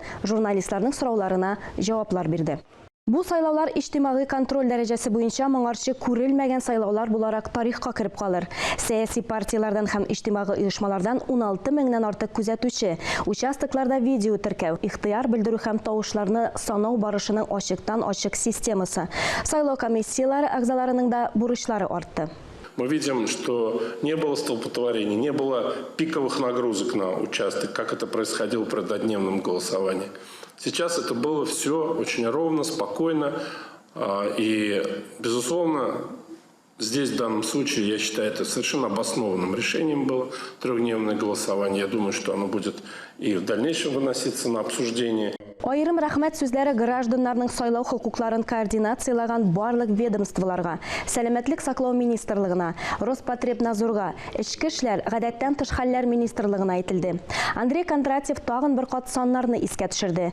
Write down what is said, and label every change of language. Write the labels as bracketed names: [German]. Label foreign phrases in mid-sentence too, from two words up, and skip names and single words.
[Tatar] Журналистларның сорауларына җаваплар бирде. Бу сайлаулар иҗтимагый контроль дәрәҗәсе буенча моңарчы күрелмәгән сайлаулар буларак тарихка кереп калыр. Сәяси партиялардан һәм иҗтимагый оешмалардан 16 меңнән артык күзәтүче, участокларда видео теркәү, ихтыяр белдерү һәм тавышларны санау барышының ачыктан-ачык системасы. Сайлау комиссиялары әгъзаларының да бурычлары артты. [Russian] Мы видим, что не было столпотворений, не было пиковых нагрузок на участок, как это происходило при однодневном голосовании. Сейчас это было все очень ровно, спокойно. И, безусловно, здесь в данном случае, я считаю, это совершенно обоснованным решением было трехдневное голосование. Я думаю, что оно будет и в дальнейшем выноситься на обсуждение. [Tatar] Айрым рәхмәт сүзләре гражданнарның сайлау хукукларын координациялаган барлык ведомстволарга, сәламәтлек саклау министрлыгына, Роспотребнадзорга, Эчке эшләр, гадәттән тыш хәлләр министрлыгына әйтелде. Андрей Кондратьев тагын бер кат саннарны искә төшерде.